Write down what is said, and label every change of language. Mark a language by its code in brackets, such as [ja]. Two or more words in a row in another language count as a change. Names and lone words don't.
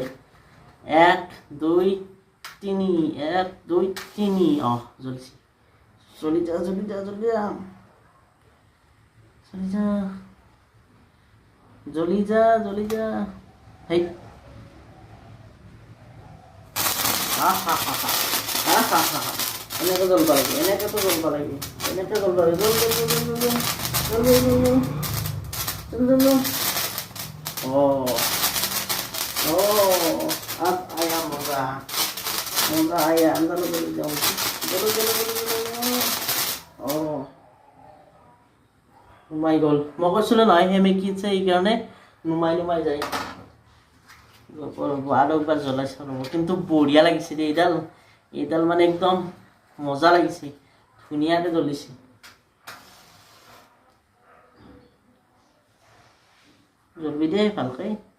[as] 1 2 3 1 2 3, জ্বলিছে, জ্বলি যা জ্বলি যা জ্বলি যা জ্বলি যা জ্বলি যা জ্বলি যা, হেই এনেকে জ্বলবা লাগে, এনেকেতো জ্বলবা লাগে, এনেকে জ্বলবা লাগে, [hi] अब आया मजा आया, अंदर जाऊँ, चलो चलो चलो। [as] নুমাই গ'ল, মই কৈছিলোঁ নহয় সেমেকি আছে, এইকাৰণে নুমাই যায়। আৰু একবাৰ জ্বলাই চাওঁ, কিন্তু বঢ়িয়া লাগিছে দেই এইডাল মানে একদম মজা লাগিছে, ধুনীয়াকৈ জ্বলিছে। জ্বলবি দেই ভালকৈ।